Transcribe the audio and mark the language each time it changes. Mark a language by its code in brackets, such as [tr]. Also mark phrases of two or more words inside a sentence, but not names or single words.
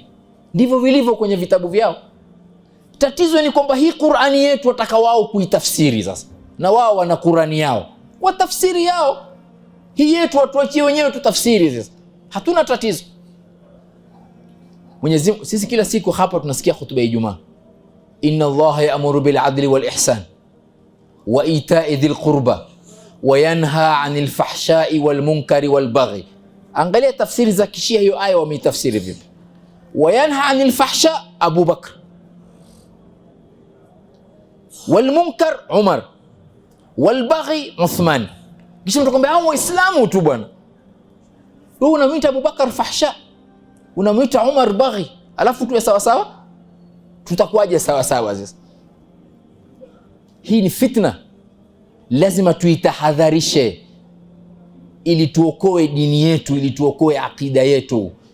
[sw] Ndivyo vilivyo kwenye vitabu vyao. Tatizo ni kwamba hii Qur'ani yetu wataka wao kuitafsiri sasa. Na wao wana Qur'ani yao, watafsiri yao. Hii yetu watuachie wenyewe tutafsiri sasa. Hatuna tatizo. Mwenyezi Mungu, sisi kila siku hapa tunasikia hutuba ya Ijumaa. [ar] إن الله يأمر بالعدل والإحسان وإيتاء ذي القربى وينهى عن الفحشاء والمنكر والبغي. [sw] Angalia tafsiri za kishia hiyo aya wameitafsiri vipi. [ar] وينهى عن الفحشاء Abu Bakr, والمنكر Umar, والبغي Uthman. [sw] Kisha mtakwambia hao waislamu tu bwana. Wewe unamwita Abu Bakar fahsha, unamwita Umar baghi, alafu tuwe sawa sawa? Tutakuwaje sawa sawa sasa? Hii ni fitna. Lazima tuitahadharishe ili tuokoe dini yetu, ili tuokoe akida yetu.